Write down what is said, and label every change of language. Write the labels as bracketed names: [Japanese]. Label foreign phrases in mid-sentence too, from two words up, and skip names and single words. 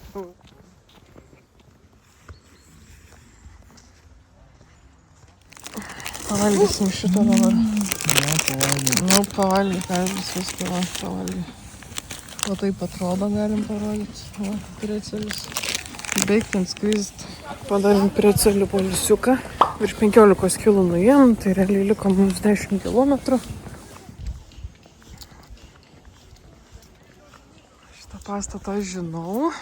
[Lithuanian] Pavalgysim šito dabar. Nu, pavalgyk, viską pavalgyk. O taip atrodo, galim parodyti. Va, precelis. [English] Baked and squeezed. [Lithuanian] Padarėm precelių polisiuką. Virš 15 kg nuėjom, tai realiai liko mums 10 km. Šitą pastatą žinau.